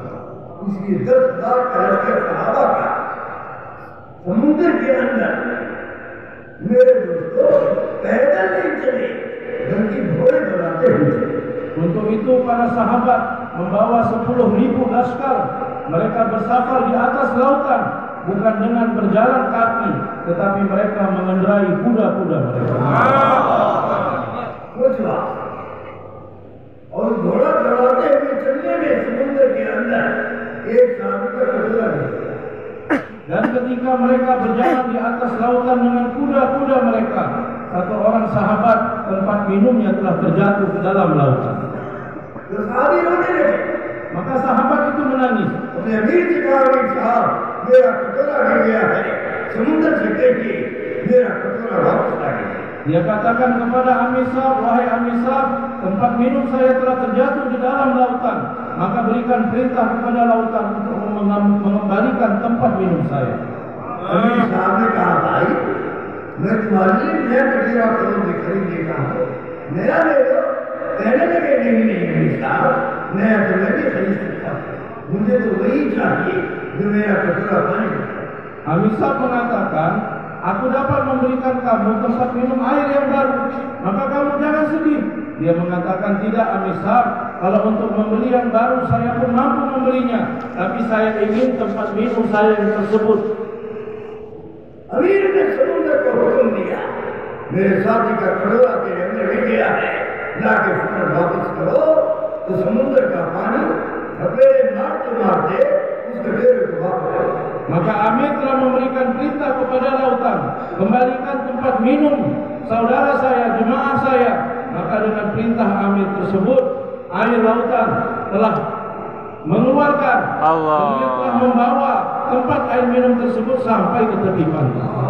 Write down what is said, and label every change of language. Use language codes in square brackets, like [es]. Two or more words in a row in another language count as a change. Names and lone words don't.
[hi] समुद्र के अंदर मेरे दोस्तों पैदल नहीं चले, बल्कि घोड़े दौड़ाते हुए [id] itu para sahabat membawa 10.000 laskar. Mereka bersafar di atas lautan, bukan dengan berjalan kaki, tetapi mereka mengendarai kuda-kuda mereka. [hi] और घोड़ा चलाते हुए चलने में समुद्र के अंदर एक सांप का कटोरा निकला. [id] Dan ketika mereka berjalan di atas lautan dengan kuda-kuda mereka, satu orang sahabat tempat minumnya telah terjatuh ke dalam lautan. Maka sahabat itu menangis. Dia katakan kepada Amir Sa'ab, wahai Amir Sa'ab, tempat minum saya telah terjatuh di dalam lautan. Maka berikan perintah kepada lautan untuk mengembalikan tempat minum saya. [hi] Amir Sa'ab ने कहा, भाई, मैं तुम्हारे लिए नया कटोरा खरीदने का हूँ, नया ले लो. कहने लगे नहीं अमीर साहब, नया तो मैं भी खरीद सकता हूँ, मुझे तो वही चाहिए जो मेरा कटोरा पानी. [id] Amir Sa'ab mengatakan, aku dapat memberikan kamu tempat minum air yang baru, maka kamu jangan sedih. Dia mengatakan, tidak Amir Sa'ab, kalau untuk membeli yang baru saya pun mampu membelinya, tapi saya ingin tempat minum saya yang tersebut. [hi] अमीर ने समुद्र को हुक्म दिया, मेरे साथी का कटोरा के अंदर गिर गया है, जाके फौरन वापस करो. तो समुद्र का पानी थपेड़े मारते उस कटोरे को वापस करो. [id] Maka Amir telah memberikan perintah kepada lautan, kembalikan tempat minum saudara saya, jemaah saya. Maka dengan perintah Amir tersebut, air lautan telah mengeluarkan, kemudian telah membawa tempat air minum tersebut sampai ke tepi pantai.